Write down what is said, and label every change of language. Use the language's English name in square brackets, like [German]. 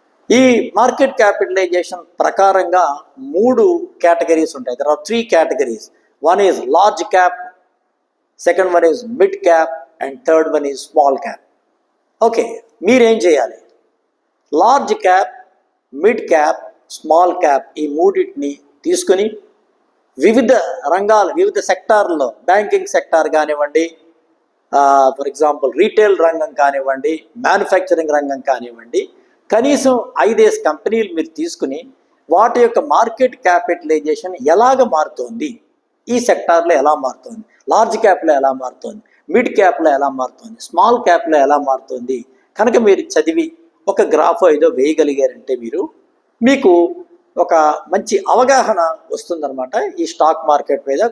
[Telugu] ఈ market capitalisation ప్రకారంగా 3 categories ఉంటాయి. [English] There are 3 categories. One is large cap, second one is mid cap, and third one is small cap. [Telugu] Okay, మీరేం చేయాలి? Large cap, mid cap, small cap ఈ మూడింటిని తీసుకుని వివిధ రంగాలు, వివిధ సెక్టార్లలో, బ్యాంకింగ్ సెక్టార్ కానివ్వండి, ఫర్ ఎగ్జాంపుల్ రీటైల్ రంగం కానివ్వండి, మ్యానుఫ్యాక్చరింగ్ రంగం కానివ్వండి, కనీసం 5 కంపెనీలు మీరు తీసుకుని వాటి యొక్క మార్కెట్ క్యాపిటలైజేషన్ ఎలాగ మారుతోంది, ఈ సెక్టార్లో ఎలా మారుతుంది, లార్జ్ క్యాప్లో ఎలా మారుతుంది, మిడ్ క్యాప్లో ఎలా మారుతుంది, స్మాల్ క్యాప్లో ఎలా మారుతుంది కనుక మీరు చదివి ఒక గ్రాఫ్ ఏదో వేయగలిగారంటే మీకు ఒక మంచి అవగాహన వస్తుందన్నమాట ఈ స్టాక్ మార్కెట్ మీద.